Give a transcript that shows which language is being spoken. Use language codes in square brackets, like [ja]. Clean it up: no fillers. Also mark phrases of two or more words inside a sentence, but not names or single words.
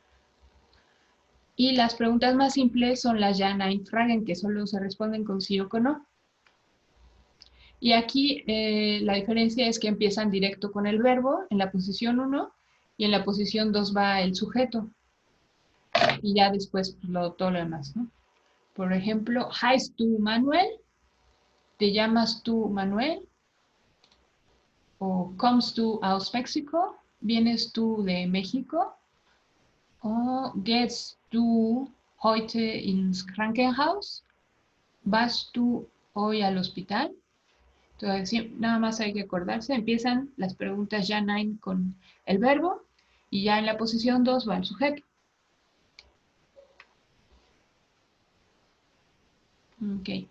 [es] Y las preguntas más simples son las Ja-Nein-Fragen, que solo se responden con sí o con no. Y aquí la diferencia es que empiezan directo con el verbo en la posición 1 y en la posición 2 va el sujeto. Y ya después pues, todo lo demás, ¿no? Por ejemplo, [de] ¿heißt du Manuel? [es] ¿Te llamas tú Manuel? [de] ¿O kommst du aus México? [es] ¿Vienes tú de México? [de] ¿O gehst du heute ins Krankenhaus? [es] ¿Vas tú hoy al hospital? Entonces, sí, nada más hay que acordarse, empiezan las preguntas ya nine con el verbo y ya en la posición 2 va el sujeto. Ok.